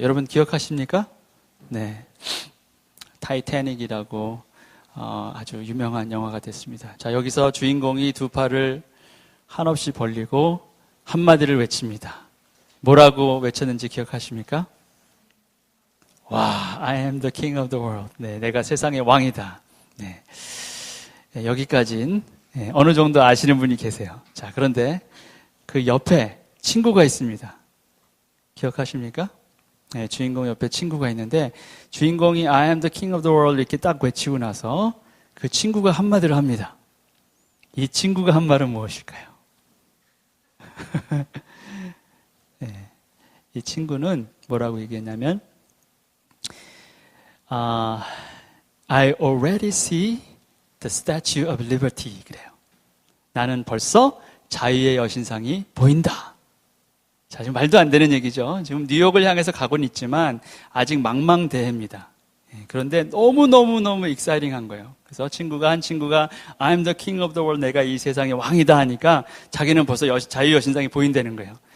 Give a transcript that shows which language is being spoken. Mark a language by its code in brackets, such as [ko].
[ko] 여러분 기억하십니까? 네, 타이타닉이라고 아주 유명한 영화가 됐습니다. 자, 여기서 주인공이 두 팔을 한없이 벌리고 한마디를 외칩니다. 뭐라고 외쳤는지 기억하십니까? [en] 와, I am the king of the world. [ko] 네, 내가 세상의 왕이다. 네, 여기까지는 어느 정도 아시는 분이 계세요. 자, 그런데 그 옆에 친구가 있습니다. 기억하십니까? 네, 주인공 옆에 친구가 있는데 주인공이 [en] I am the king of the world [ko] 이렇게 딱 외치고 나서 그 친구가 한마디를 합니다. 이 친구가 한 말은 무엇일까요? 네, 이 친구는 뭐라고 얘기했냐면 [en] I already see the Statue of Liberty [ko] 그래요. 나는 벌써 자유의 여신상이 보인다. 자, 지금 말도 안 되는 얘기죠. 지금 뉴욕을 향해서 가고는 있지만 아직 망망대해입니다. 그런데 너무너무 익사이팅한 거예요. 그래서 한 친구가 [en] I'm the king of the world, [ko] 내가 이 세상의 왕이다 하니까 자기는 벌써 자유 여신상이 보인다는 거예요.